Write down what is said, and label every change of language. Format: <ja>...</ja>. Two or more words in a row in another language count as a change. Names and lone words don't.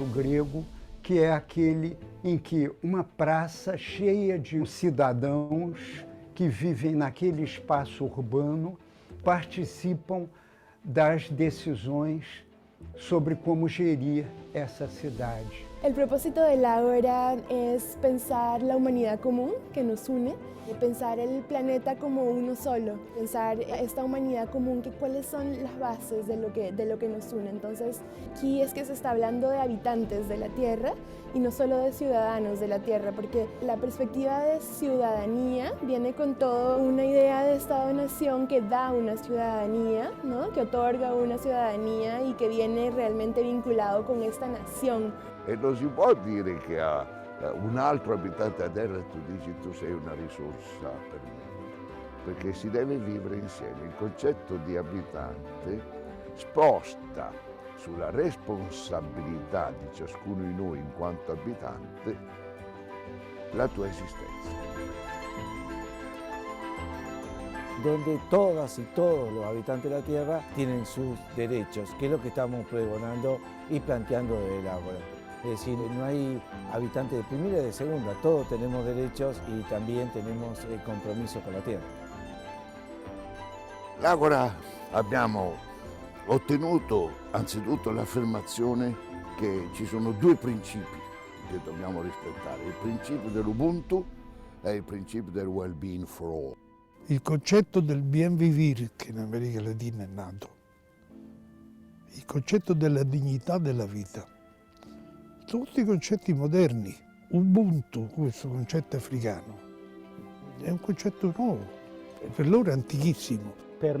<pt>grego, que é aquele em que uma praça cheia de cidadãos que vivem naquele espaço urbano participam das decisões sobre como gerir essa cidade.</pt> <es>El propósito del Ágora es pensar la humanidad común que nos une, pensar el planeta como uno solo, pensar esta humanidad común, que cuáles son las bases de lo que nos une. Entonces, aquí es que se está hablando de habitantes de la Tierra y no solo de ciudadanos de la Tierra, porque la perspectiva de ciudadanía viene con toda una idea de Estado-nación que da una ciudadanía, ¿no? Que otorga una ciudadanía y que viene realmente vinculado con esta nación.</es> <it>E non si può dire che a un altro abitante della terra tu dici tu sei una risorsa per me, perché si deve vivere insieme. Il concetto di abitante sposta sulla responsabilità di ciascuno di noi in quanto abitante la tua esistenza.</it> <es>Donde todas y todos los habitantes de la Tierra tienen sus derechos, que es lo que estamos pregonando y planteando desde el Ágora. Es decir, no hay habitantes de primera y de segunda, todos tenemos derechos y también tenemos compromiso con la tierra.</es> <it>L'Ágora abbiamo ottenuto anzitutto l'affermazione che ci sono due principi che dobbiamo rispettare, il principio dell'Ubuntu e il principio del</it> <en>well-being for all.</en> <it>Il concetto del bien vivere che in America Latina è nato, il concetto della dignità della vita, tutti i concetti moderni. Ubuntu, questo concetto africano, è un concetto nuovo, per loro è antichissimo.</it>